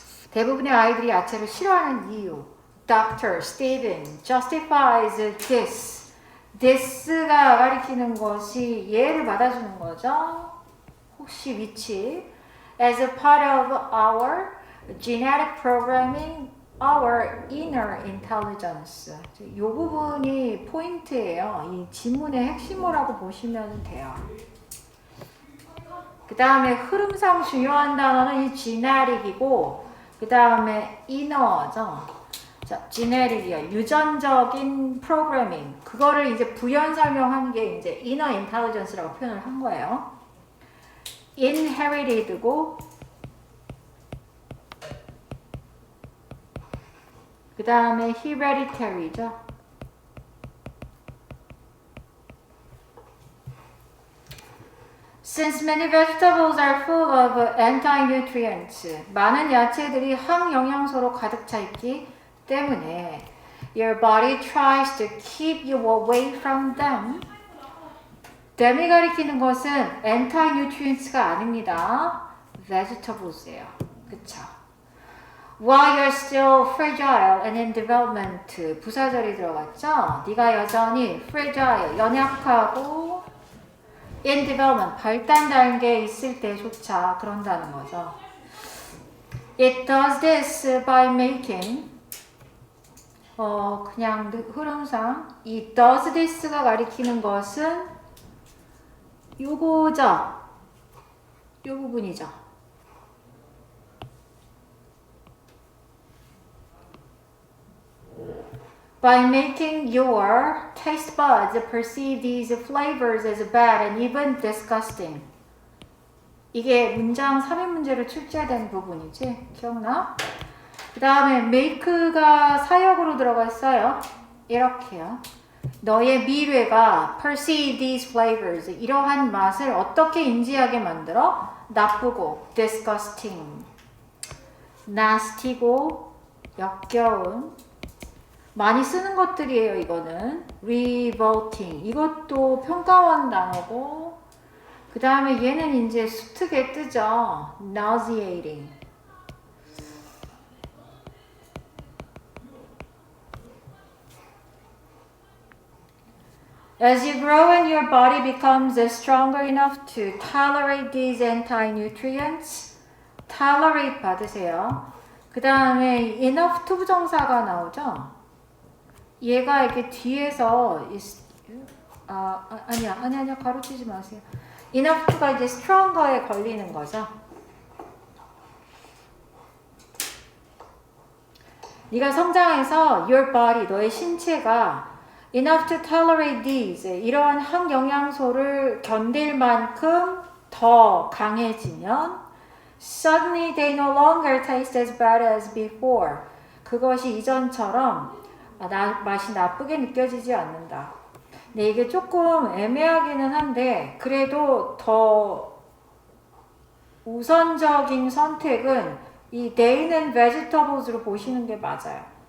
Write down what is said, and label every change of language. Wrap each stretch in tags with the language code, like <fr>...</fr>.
<ko>대부분의 아이들이 야채를 싫어하는 이유.</ko> <en>Dr. Steven justifies this.</en> <ko>this가 가리키는 것이 얘를 받아주는 거죠. 혹시 위치.</ko> <en>As a part of our genetic programming, our inner intelligence.</en> <ko>이 부분이 포인트예요. 이 지문의 핵심어라고 보시면 돼요. 그 다음에 흐름상 중요한 단어는 이 genetic이고 그 다음에 inner죠. 자, genetic이요. 유전적인 프로그래밍. 그거를 이제 부연 설명한 게 이제 inner intelligence라고 표현을 한 거예요. inherited고 그 다음에 hereditary죠.</ko> <en>Since many vegetables are full of anti-nutrients,</en> <ko>많은 야채들이 항영양소로 가득 차 있기 때문에</ko> <en>your body tries to keep you away from them.</en> <ko>them이 가리키는 것은 anti-nutrients가 아닙니다. vegetables예요. 그쵸?</ko> <en>While you're still fragile and in development,</en> <ko>부사절이 들어갔죠? 네가 여전히 fragile, 연약하고 in development, 발달 단계에 있을 때조차 그런다는 거죠.</ko> <en>It does this by making</en> <ko>그냥 흐름상</ko> <en>이 does this가 가리키는 것은 요거죠.</en> <ko>요 부분이죠.</ko> <en>By making your taste buds perceive these flavors as bad and even disgusting.</en> <ko>이게 문장 3인 문제로 출제된 부분이지? 기억나? 그 다음에 make가 사역으로 들어가 있어요. 이렇게요. 너의 미래가</ko> <en>perceive these flavors,</en> <ko>이러한 맛을 어떻게 인지하게 만들어? 나쁘고 disgusting, nasty고 역겨운, 많이 쓰는 것들이에요. 이거는 revolting, 이것도 평가원 단어고, 그 다음에 얘는 이제 수특에 뜨죠.</ko> <en>nauseating. As you grow and your body becomes stronger enough to tolerate these anti-nutrients, tolerate 받으세요.</en> <ko>그 다음에 enough to 부정사가 나오죠. 얘가 이렇게 뒤에서 아니야 가로치지 마세요. enough to가 이제 stronger에 걸리는 거죠. 네가 성장해서</ko> <en>your body, 너의 신체가 enough to tolerate these,</en> <ko>이러한 항영양소를 견딜 만큼 더 강해지면</ko> <en>suddenly they no longer taste as bad as before.</en> <ko>그것이 이전처럼 맛이 나쁘게 느껴지지 않는다. 네, 이게 조금 애매하기는 한데 그래도 더 우선적인 선택은 이 they는 vegetables로 보시는 게 맞아요.</ko>